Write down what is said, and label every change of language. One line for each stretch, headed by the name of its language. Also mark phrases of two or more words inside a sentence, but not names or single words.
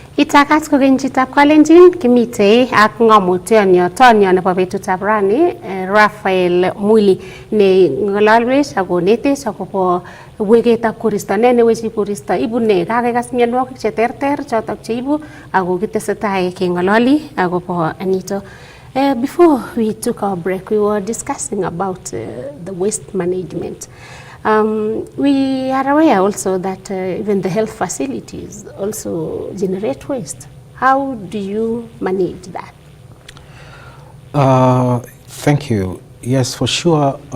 Kalenjin: Itakat kokeny chitab Kalenjin kimite ak ng'omutionyo tonyo nebo betutab rani Raphael Mwili ne ng'ololwech ak konetech akobo weketab koristo ne wechi koristo ibu ne kakekas mionwogik cheterter chotok cheibu ako kitesetai keng'ololi akobo nito.
English: Before we took our break, we were discussing about the waste management. We are aware also that even the health facilities also generate waste. How do you manage that? Thank you. Yes, for sure.